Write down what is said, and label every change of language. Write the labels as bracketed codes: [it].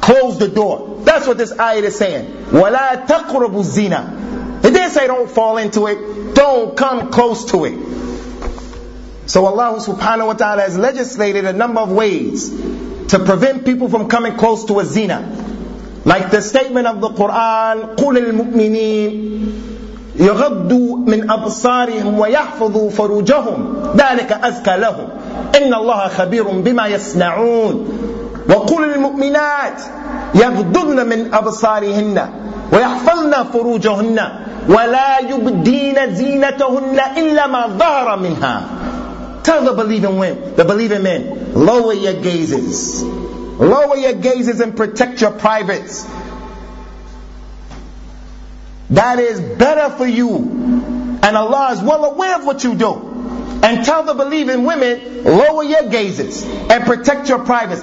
[en] Close the door. That's what this ayah is saying. [ar] وَلَا تَقْرَبُوا الزِّنَا. [en] It didn't say don't fall into it. Don't come close to it. So Allah subhanahu wa ta'ala has legislated a number of ways to prevent people from coming close to a zina. Like the statement of the Quran, [ar] قُلِ الْمُؤْمِنِينَ يَغَضُّوا مِنْ أَبْصَارِهِمْ وَيَحْفَظُوا فُرُوجَهُمْ ذَلِكَ أَزْكَى لَهُمْ إِنَّ اللَّهَ خَبِيرٌ بِمَا يَصْنَعُونَ وَقُلِ الْمُؤْمِنَاتِ يَغْضُضْنَ مِنْ أَبْصَارِهِنَّ وَيَحْفَظْنَ فُرُوجَهُنَّ وَلَا يُبْدِينَ زِينَتَهُنَّ إِلَّا مَا ظَهَرَ مِنْهَا. [en] Tell the believing women, the believing men, lower your gazes. Lower your gazes and protect your privates. That is better for you. And Allah is well aware of what you do. And tell the believing women, lower your gazes and protect your privates.